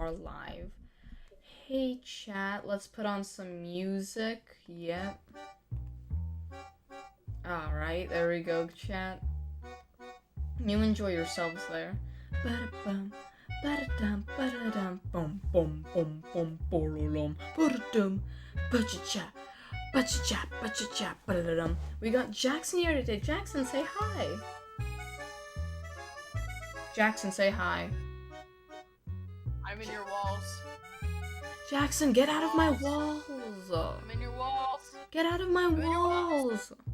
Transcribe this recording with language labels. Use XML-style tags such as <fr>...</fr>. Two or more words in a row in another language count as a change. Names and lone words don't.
<en>are live. Hey chat, let's put on some music. Yep. Alright, there we go, chat. You enjoy yourselves there. Ba-da-bum, ba-da-dum, ba-da-dum, bum, bum, bum, bum, ba-da-dum, ba-da-dum, ba-cha-cha, ba-cha-cha, ba-cha-cha, ba-da-dum. We got Jackson here today. Jackson, say hi. Jackson, say hi. I'm in your walls. Jackson, get out of my walls. I'm in your walls. Get out of my walls.</en>